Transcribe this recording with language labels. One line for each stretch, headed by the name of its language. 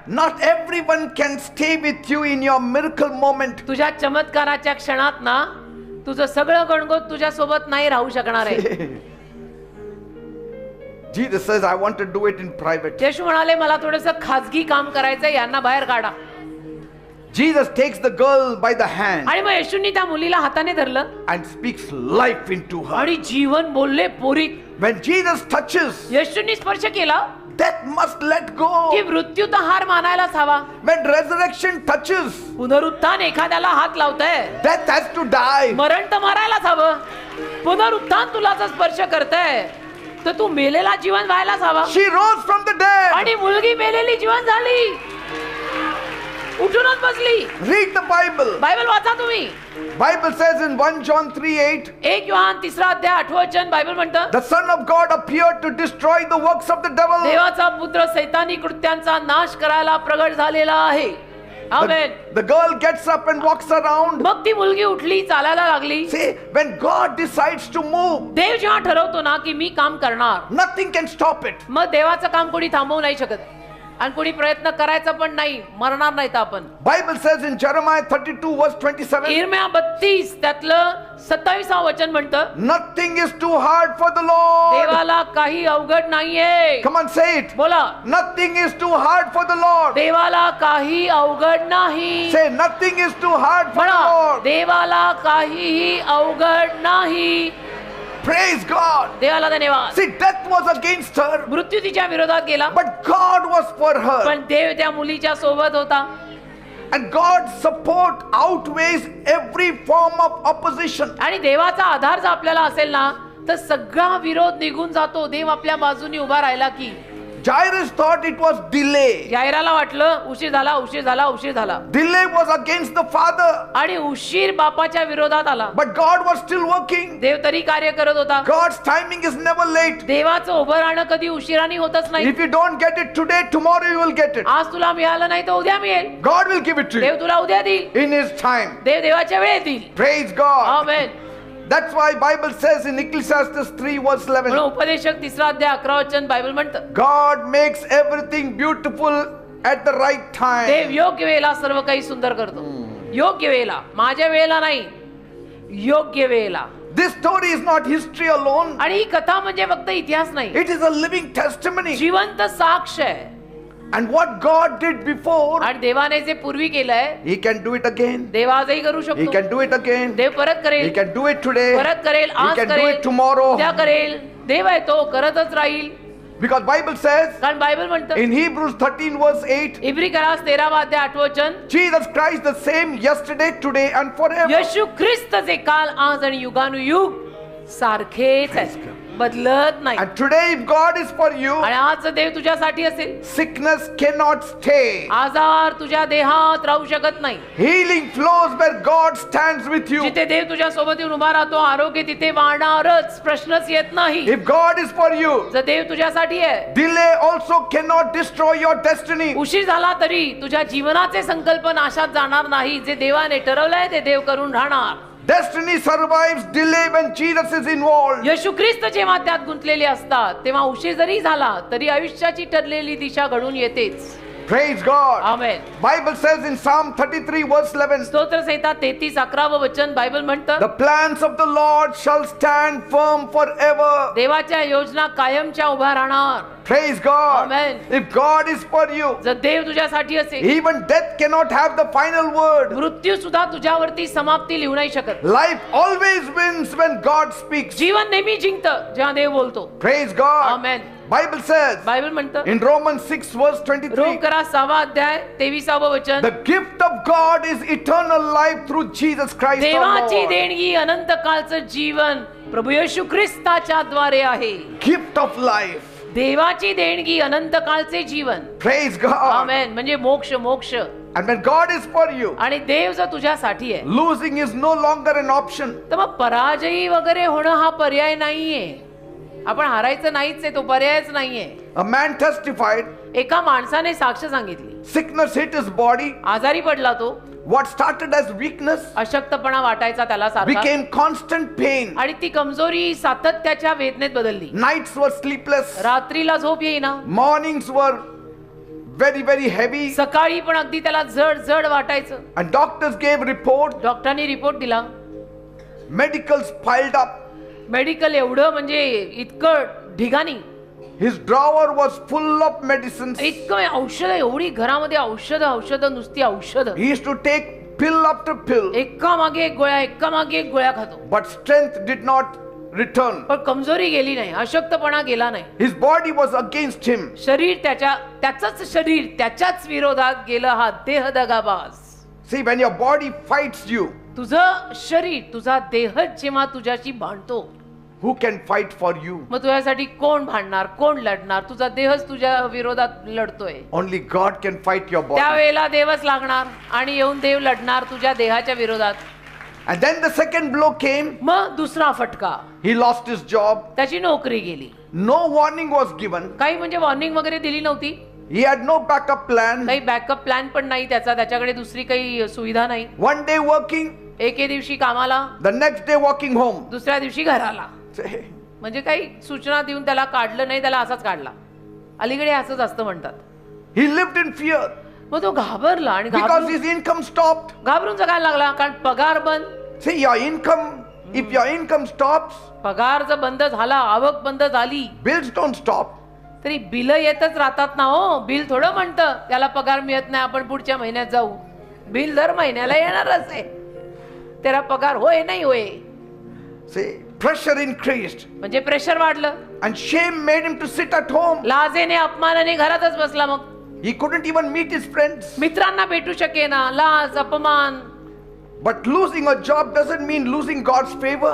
English: Not everyone can stay with you in your miracle moment.
Marathi: तुझ्या चमत्काराच्या क्षणात ना तुझं सगळं गणगोत तुझ्या सोबत नाही राहू शकणार आहे.
English: Jesus says, I want to do it in private.
Marathi: येशू म्हणाले मला थोडंसं खाजगी काम करायचंय, यांना बाहेर काढा.
English: Jesus takes the girl by the hand
Marathi: आणि मग येशूंनी त्या मुलीला हाताने धरलं
English: and speaks life into her.
Marathi: आणि जीवन बोलले पोरीत.
English: When Jesus touches,
Marathi: येशूंनी स्पर्श केला
English: death must let go.
Marathi: की मृत्यू तर हार मानायलाच हवा.
English: When resurrection touches,
Marathi: पुनरुत्थान एखाद्याला हात लावतंय,
English: death has to die.
Marathi: मरण तर मारायलाच हवं. पुनरुत्थान तुला जर स्पर्श करतंय तर तू मेलेला जीवन व्हायलाच हवा.
English: She rose from the dead.
Marathi: आणि मुलगी मेलेली जीवन झाली, उठूनच बसली.
English: Read the Bible.
Marathi: बायबल वाचा तुम्ही.
English: Bible says in 1 John 3:8,
Marathi: 1 Yohan 3:8 Bible म्हणतं
English: the Son of God appeared to destroy the works of the devil.
Marathi: देवाचा पुत्र सैतानी कृत्यांचा नाश करायला प्रगट झालेला आहे. आमेन.
English: The girl gets up and walks around.
Marathi: मग ती मुलगी उठली, चालायला लागली.
English: See, when God decides to move,
Marathi: देव जेव्हा ठरवतो ना की मी काम करणार,
English: nothing can stop it.
Marathi: मग देवाचं काम कोणी थांबवू नाही शकत आणि कोणी प्रयत्न करायचा पण नाही, मरणार नाहीत आपण.
English: Bible says in Jeremiah 32 verse 27,
Marathi: इर्म्या 32 त्यातलं 27 वचन म्हणतं,
English: nothing is too hard for the Lord.
Marathi: देवाला काही अवघड नाहीये.
English: Come on, say it.
Marathi: बोला,
English: Nothing is too hard for the Lord.
Marathi: देवाला काही अवघड नाही.
English: Say, nothing is too hard for the
Marathi: म्हणा,
English: Lord.
Marathi: देवाला काहीही अवघड नाही.
English: Praise God.
Marathi: देवाला धन्यवाद.
English: See, death was against her,
Marathi: मृत्यू तिच्या विरोधात गेला,
English: but God was for her.
Marathi: पण देव त्या मुलीच्या सोबत होता.
English: And God's support outweighs every form of opposition.
Marathi: आणि देवाचा आधार जर आपल्याला असेल ना तर सगळा विरोध निघून जातो. देव आपल्या बाजूने उभा राहिला की.
English: Jairus thought it was delay.
Marathi: यायराला वाटलं उशीर झाला, उशीर झाला, उशीर झाला.
English: Delay was against the father,
Marathi: आणि उशीर बापाच्या विरोधात आला.
English: but God was still working.
Marathi: देव तरी कार्य करत होता.
English: God's timing is never late.
Marathi: देवाचं उभं राहणं कधी उशिराने होतच नाही.
English: If you don't get it today, tomorrow you will get it.
Marathi: आज तुला मिळालं नाही तर उद्या मिळेल.
English: God will give it to
Marathi: Dev
English: you
Marathi: तुला उद्या देईल.
English: in His time.
Marathi: देव देवाच्या वेळेत देईल.
English: Praise God.
Marathi: Amen.
English: That's why Bible says in Ecclesiastes 3 verse 11,
Marathi: म्हणून उपदेशक 3:11 बायबल म्हणतं,
English: God makes everything beautiful at the right
Marathi: Dev
English: time.
Marathi: योग्य वेळेला सर्व काही सुंदर करतो. योग्य वेळेला, माझ्या वेळेला नाही, योग्य वेळेला.
English: This story is not history alone.
Marathi: आणि ही कथा म्हणजे फक्त इतिहास नाही,
English: It is a living testimony.
Marathi: जिवंत साक्ष आहे.
English: And what God did before,
Marathi: आणि देवाने जे पूर्वी केलंय
English: He can do it again.
Marathi: देव आजही करू
English: He
Marathi: शकतो.
English: can do it again.
Marathi: देव परत
English: He
Marathi: करेल,
English: can do it today.
Marathi: परत करेल,
English: He
Marathi: आज
English: can do
Marathi: करेल,
English: it tomorrow.
Marathi: उद्या करेल. देव आहे तो करतच राहील.
English: Because Bible says
Marathi: कारण बायबल म्हणतं
English: in Hebrews 13 verse 8,
Marathi: इब्री करास 13 अध्याय 8 वचन
English: Jesus Christ the same yesterday, today and forever.
Marathi: येशू ख्रिस्त जे काल आज आणि युगानुयुग सारखेच आहे बदलत नाही
English: And today if God is for you,
Marathi: आणि आज देव तुझ्यासाठी असेल
English: sickness cannot stay.
Marathi: आजार तुझ्या देहात राहू शकत नाही
English: Healing flows where God stands with you.
Marathi: जिथे देव तुझ्या सोबत येऊन उभा राहतो आरोग्य तिथे वाढणारच प्रश्नच येत नाही
English: If God is for you,
Marathi: जर देव तुझ्यासाठी आहे
English: delay also cannot destroy your destiny.
Marathi: उशीर झाला तरी तुझ्या जीवनाचे संकल्प नाशात जाणार नाही जे देवाने ठरवलंय ते देव करून राहणार
English: Destiny survives delay when Jesus is involved.
Marathi: येशू ख्रिस्त जेव्हा त्यात गुंतलेले असतात तेव्हा उशीर जरी झाला तरी आयुष्याची ठरलेली दिशा घडून येतेच
English: Praise God.
Marathi: Amen
English: Bible says in Psalm 33 verse 11,
Marathi: स्तोत्र संहिता 33:11 वचन बायबल म्हणतं
English: the plans of the Lord shall stand firm forever.
Marathi: देवाच्या योजना कायमच्या उभ्या राहणार
English: Praise God. Amen. If God is for you,
Marathi: जर देव तुझ्यासाठी असेल
English: even death cannot have the final word.
Marathi: मृत्यू सुद्धा तुझ्यावरती समाप्ती लिहू नाही शकत
English: Life always wins when God speaks.
Marathi: जीवन नेहमी जिंकतं जेव्हा देव बोलतो
English: Praise God.
Marathi: आमेन
English: Bible says
Marathi: बायबल म्हणतं
English: in Romans 6 verse
Marathi: रोम
English: 23,
Marathi: करा 6 अध्याय 23 वचन
English: the gift of God is eternal life through Jesus Christ our
Marathi: देवाची
English: Lord.
Marathi: देणगी अनंत काळचं जीवन प्रभू येशू ख्रिस्ताच्या द्वारे आहे
English: Gift of life.
Marathi: देवाची देणगी अनंत काळचे जीवन
English: Praise God.
Marathi: आमेन म्हणजे मोक्ष मोक्ष
English: And when God is for you,
Marathi: आणि देव जर तुझ्यासाठी आहे
English: losing is no longer an option.
Marathi: तर मग पराजयी वगैरे होणं हा पर्याय नाहीये आपण हारायचं नाहीच आहे तो पर्यायच नाहीये
English: A man testified,
Marathi: एका माणसाने साक्ष सांगितली
English: sickness hit his body.
Marathi: आजारी पडला तो
English: What started as weakness
Marathi: अशक्तपणा वाटायचा त्याला सारखा
English: became constant pain.
Marathi: आणि ती कमजोरी सातत्याच्या वेदनेत बदलली
English: Nights were sleepless.
Marathi: रात्रीला झोप येईना
English: Mornings were very, very heavy.
Marathi: सकाळी पण अगदी त्याला जड जड वाटायचं
English: And doctors gave report.
Marathi: डॉक्टरांनी रिपोर्ट दिला
English: Medicals piled up.
Marathi: मेडिकल एवढं म्हणजे इतकं ढिगाणी
English: His drawer was full of medicines.
Marathi: इतकं औषध एवढी घरामध्ये औषध नुसती औषध
English: He used to take pill after pill.
Marathi: एका मागे एक गोळ्या खातो
English: But strength did not return.
Marathi: पण कमजोरी गेली नाही अशक्तपणा गेला नाही
English: His body was against him.
Marathi: शरीर त्याचंच शरीर त्याच्याच विरोधात गेलं हा देह दगाबाज
English: See, when your body fights you,
Marathi: तुझं शरीर तुझा देहच जेव्हा तुझ्याशी भांडतो
English: who can fight for you?
Marathi: मग तुझ्यासाठी कोण भांडणार कोण लढणार तुझा देहच तुझ्या विरोधात लढतोय
English: Only God can fight your body.
Marathi: त्यावेळेला देवच लागणार आणि येऊन देव लढणार तुझ्या देहाच्या विरोधात
English: And then the second blow came.
Marathi: मग दुसरा फटका
English: He lost his job.
Marathi: त्याची नोकरी गेली
English: No warning was given.
Marathi: काही म्हणजे वॉर्निंग वगैरे दिली नव्हती
English: He had no backup plan.
Marathi: काही बॅकअप प्लॅन पण नाही त्याच्याकडे दुसरी काही सुविधा नाही
English: One day working,
Marathi: एके दिवशी कामाला
English: the next day walking home.
Marathi: दुसऱ्या दिवशी घराला
English: Say,
Marathi: म्हणजे काही सूचना देऊन त्याला काढलं नाही त्याला असाच काढला अलीकडे असंच असतं म्हणतात
English: he lived in fear
Marathi: मग तो घाबरला आणि
English: because his income stopped.
Marathi: घाबरून जगायला लागला कारण पगार बंद
English: See, your income, if your income stops,
Marathi: पगार जर बंद झाला आवक बंद झाली
English: bills don't stop.
Marathi: तरी बिल येतच राहतात ना हो बिल थोडं म्हणतं त्याला पगार मिळत नाही आपण पुढच्या महिन्यात जाऊ बिल दर महिन्याला येणारच आहे त्याला पगार होय नाही होय
English: See, pressure increased
Marathi: म्हणजे प्रेशर वाढलं
English: and shame made him to sit at home.
Marathi: लाजेने अपमानाने घरातच बसला मग
English: He couldn't even meet his friends.
Marathi: मित्रांना भेटू शकेना लाज अपमान
English: But losing a job doesn't mean losing God's favor.